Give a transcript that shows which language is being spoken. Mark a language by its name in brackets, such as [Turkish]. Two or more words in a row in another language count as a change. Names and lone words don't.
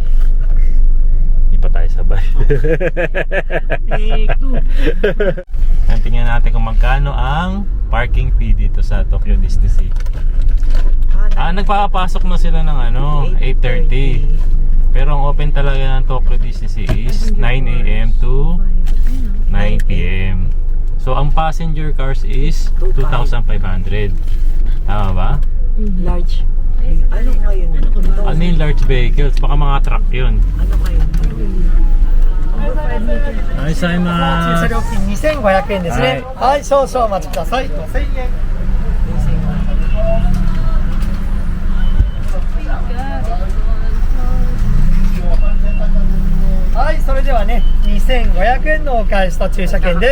[Filipino] Hindi pa tayo sabay. Tingnan natin kung magkano ang [English] parking fee [Filipino] dito sa Tokyo Disney Sea. Nagpapasok na sila ng 8:30. Pero ang open talaga ng Tokyo Disney Sea is 9 AM to 9 PM. So ang [English] passenger cars [Filipino] is 2,500. Tama ba? Large. Ano kayo? Ano yung [English] large vehicles? [Filipino] Baka mga truck yun. Ano kayo? Ay, sa mga... [Japanese] 料金2500円ですね。はい、少々お待ちください。5000円。はい、それではね、2500円のお返しと駐車券です。